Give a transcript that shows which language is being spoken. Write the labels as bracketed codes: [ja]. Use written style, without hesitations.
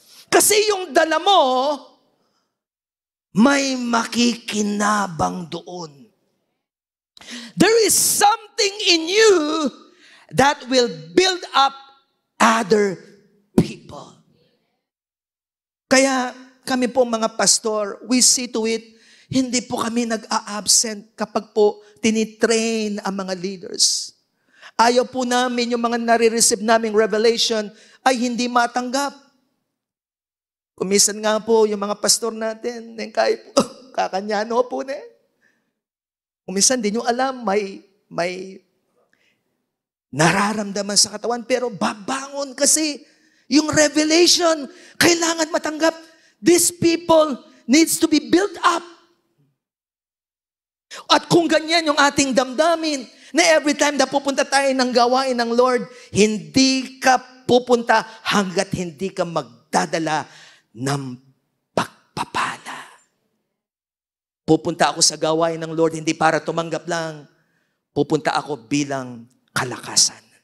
[tl] Kasi yung dala mo, may makikinabang doon. [en] There is something in you that will build up other people. [tl] Kaya kami po mga pastor, [en] we see to it, [tl] hindi po kami nag-a-absent kapag po tinitrain ang mga leaders. Ayaw po namin yung mga nare-receive naming revelation ay hindi matanggap. Kumisan nga po yung mga pastor natin, kahit po, kakanyano po na. Kumisan, di nyo alam, may nararamdaman sa katawan, pero babangon kasi yung revelation, kailangan matanggap. [en] These people needs to be built up. [tl] At kung ganyan yung ating damdamin, na every time na pupunta tayo ng gawain ng Lord, hindi ka pupunta hanggat hindi ka magdadala ng pagpapala. Pupunta ako sa gawain ng Lord, hindi para tumanggap lang. Pupunta ako bilang kalakasan.